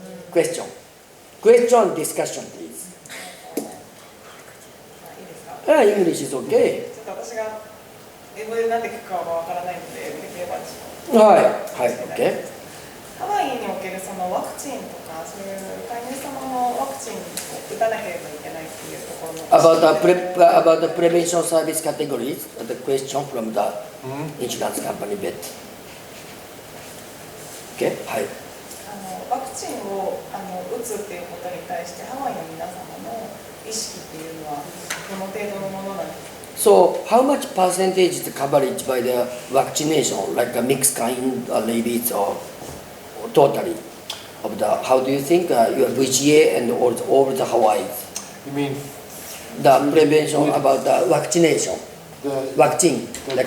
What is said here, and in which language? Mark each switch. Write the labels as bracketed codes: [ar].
[en] Question and discussion, please. [ja] いいですか？ [en] English is okay. [ja] ちょっと私が英語で何て聞くかはわからないので、できればはい、はい、OK。ハワイにおけるそのワクチンとか、そういう飼い主様のワクチンを打たなければいけないっていうところの [en] About the prevention service categories, the question from the insurance company vet. Okay, はい。 [ja] ワクチンを打つっていうことに対してハワイの皆様の意識っていうのはどの程度のものなんですか？ [en] So, how much percentage is the coverage by the vaccination, like a mixed kind, rabies, or totally? Of the, how do you think your VCA and all the Hawaii? You mean The prevention about the vaccination, vaccine, like